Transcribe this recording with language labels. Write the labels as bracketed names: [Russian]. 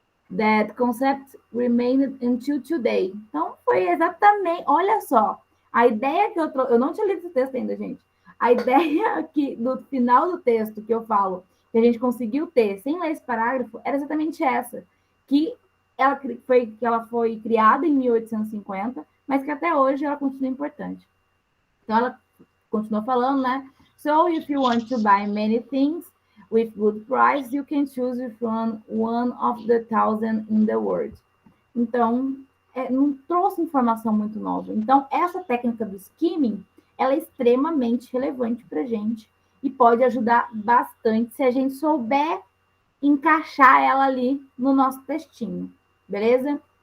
[English] That concept remained until today. [Portuguese] Então, foi exatamente... Olha só, a ideia que eu não tinha lido esse texto ainda, gente. A ideia que, no final do texto que eu falo, que a gente conseguiu ter, sem ler esse parágrafo, era exatamente essa. Que ela foi criada em 1850, mas que até hoje ela continua importante. Então, ela continuou falando, né? [English] So, if you want to buy many things with good price, you can choose with one of the thousand in the world. [Portuguese] Então, não trouxe informação muito nova. Então, essa técnica do skimming, ela é extremamente relevante para a gente e pode ajudar bastante se a gente souber encaixar ela ali no nosso textinho, beleza?